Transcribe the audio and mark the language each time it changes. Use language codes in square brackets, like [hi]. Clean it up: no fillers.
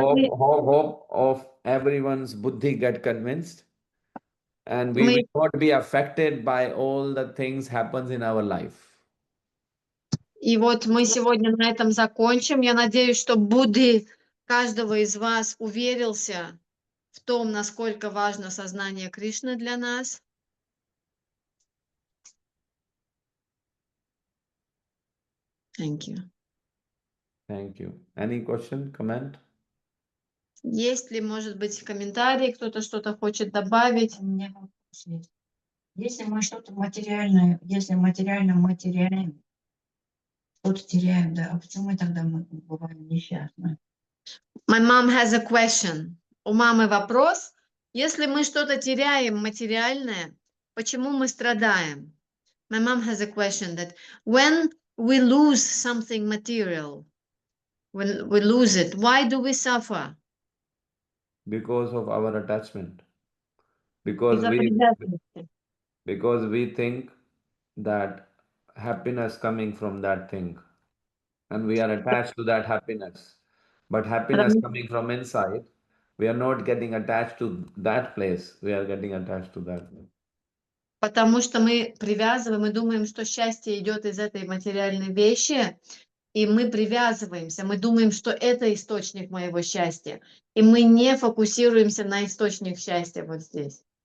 [en] hope, hope, hope of everyone's buddhi get convinced, and we [ru] мы, [en] will not be affected by all the things happens in our life. [ru] и вот мы сегодня на этом закончим. Я надеюсь, что Будды каждого из вас уверился в том, насколько важно сознание Кришны для нас. [en] Thank you. Thank you. Any question, comment? [ru] Есть ли, может быть, комментарии, кто-то что-то хочет добавить? У меня вопрос есть. Если мы что-то материальное, если материально мы теряем, что-то теряем, да, а почему мы бываем несчастны? [en] My mom has a question. [ru] У мамы вопрос. Если мы что-то теряем материальное, почему мы страдаем? [en] My mom has a question that when we lose something material, when we lose it, why do we suffer? Because of our attachment. Because [ru] Из-за [en] we [ru] привязанности. [en] because we think that happiness coming from that thing, and we are attached to that happiness. But happiness [ru] Потому, [en] coming from inside, we are not getting attached to that place. We are getting attached to that place. [ru] потому что мы привязываем и думаем, что счастье идет из этой материальной вещи, и мы привязываемся, мы думаем, что это источник моего счастья, и мы не фокусируемся на источник счастья вот здесь.